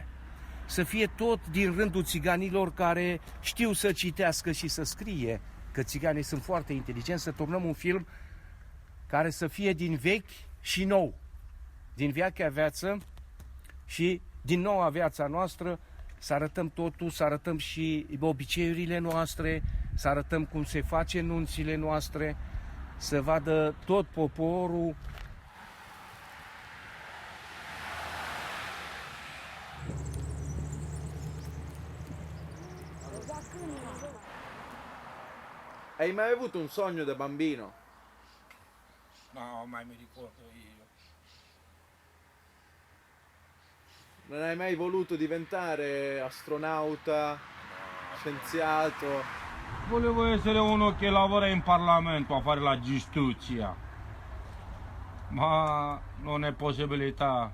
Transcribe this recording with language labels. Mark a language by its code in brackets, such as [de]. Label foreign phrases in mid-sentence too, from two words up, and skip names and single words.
[ro] Să fie tot din rândul țiganilor care știu să citească și să scrie, că țiganii sunt foarte inteligenți, să turnăm un film care să fie din vechi și nou, din vechea viață și din noua viața noastră, să arătăm totul, să arătăm și obiceiurile noastre, să arătăm cum se face nunțile noastre, să vadă tot poporul. [it] Hai mai avuto un sogno da bambino? No, mai mi ricordo io. Non hai mai voluto diventare astronauta, scienziato? Volevo essere uno che lavora in Parlamento a fare la giustizia, ma non è possibilità.